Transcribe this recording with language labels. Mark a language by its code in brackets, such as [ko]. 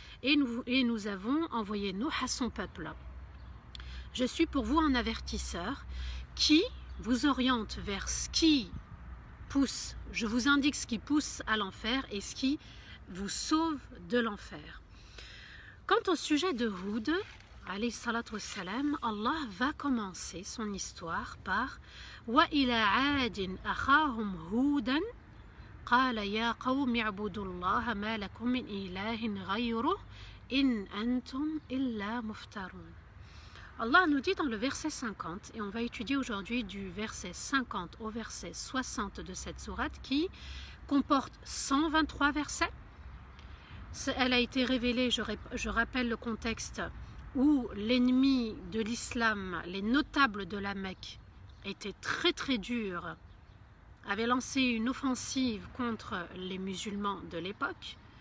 [fr] Et nous avons envoyé Nuh à son peuple. Je suis pour vous un avertisseur qui vous oriente vers ce qui pousse. Je vous indique ce qui pousse à l'enfer et ce qui vous sauve de l'enfer. Quant au sujet de Hud, alayhi salatu wassalam, Allah va commencer son histoire par [ar] وَإِلَى عَادٍ أَخَاهُمْ هُودًا قَالَ يَا قَوْمِ اعْبُدُوا اللَّهَ مَا لَكُمْ مِنْ إِلَٰهٍ غَيْرُهُ إِنْ أَنْتُمْ إِلَّا مُفْتَرُونَ. [fr] Allah nous dit dans le verset 50, et on va étudier aujourd'hui du verset 50 au verset 60 de cette sourate qui comporte 123 versets. Elle a été révélée, je rappelle le contexte, où l'ennemi de l'islam, les notables de la Mecque, étaient très très durs, avaient lancé une offensive contre les musulmans de l'époque.